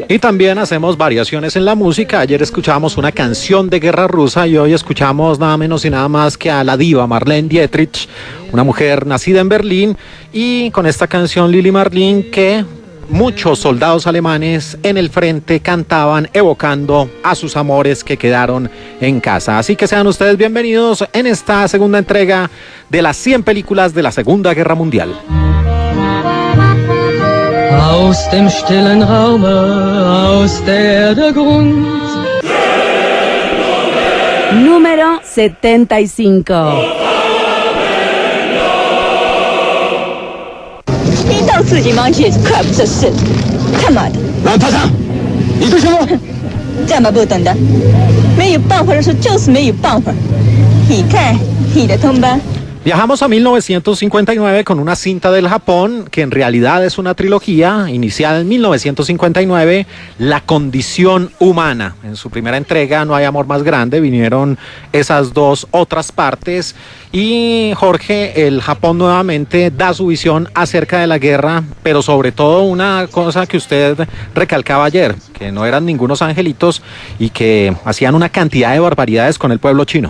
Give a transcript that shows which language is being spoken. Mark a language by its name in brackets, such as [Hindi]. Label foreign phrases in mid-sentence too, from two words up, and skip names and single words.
[Spanish] Y también hacemos variaciones en la música. Ayer escuchábamos una canción de guerra rusa y hoy escuchamos nada menos y nada más que a la diva Marlene Dietrich, una mujer nacida en Berlín, y con esta canción Lili Marleen que muchos soldados alemanes en el frente cantaban evocando a sus amores que quedaron en casa. Así que sean ustedes bienvenidos en esta segunda entrega de las 100 películas de la Segunda Guerra Mundial. [German] Aus dem stillen Raume, aus der Grund. [Spanish] Número 75. [Chinese] 逼到自己忙去，可不是事。他妈的！蓝排长，你干什么？这么不懂的，没有办法的时候就是没有办法。你看你的同伴。 [Spanish] Viajamos a 1959 con una cinta del Japón que en realidad es una trilogía iniciada en 1959, La Condición Humana. En su primera entrega, No hay amor más grande, vinieron esas dos otras partes y Jorge, el Japón nuevamente da su visión acerca de la guerra, pero sobre todo una cosa que usted recalcaba ayer, que no eran ningunos angelitos y que hacían una cantidad de barbaridades con el pueblo chino.